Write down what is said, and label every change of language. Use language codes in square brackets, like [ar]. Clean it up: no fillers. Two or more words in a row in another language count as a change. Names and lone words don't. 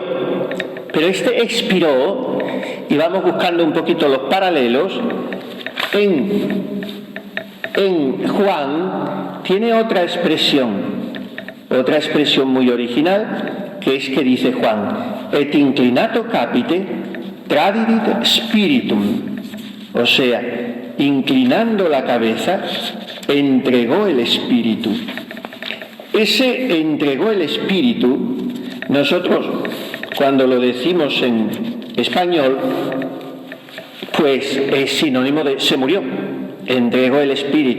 [es] Pero este expiró, y vamos buscando un poquito los paralelos, en Juan tiene otra expresión muy original, que es que dice Juan, [la] et inclinato capite tradidit spiritum. [es] O sea, inclinando la cabeza, entregó el espíritu. Ese entregó el espíritu, nosotros cuando lo decimos en español, pues es sinónimo de se murió, entregó el espíritu.